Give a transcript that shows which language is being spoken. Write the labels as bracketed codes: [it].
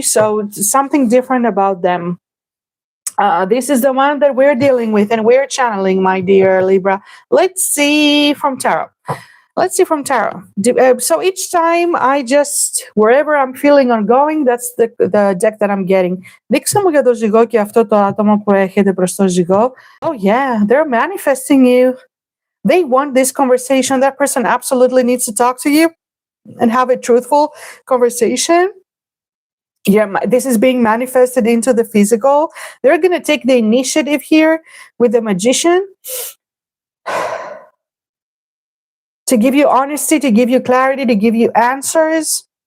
[en] So something different about them. This is the one that we're dealing with and we're channeling, my dear Libra. Let's see from tarot. So each time wherever I'm feeling on going, that's the deck that I'm getting. [el] Δείξε μου για το ζυγό και αυτό το άτομο που έρχεται προς το ζυγό. [en] Oh yeah, they're manifesting you. They want this conversation. That person absolutely needs to talk to you and have a truthful conversation. Yeah, this is being manifested into the physical. They're going to take the initiative here with the Magician to give you honesty, to give you clarity, to give you answers.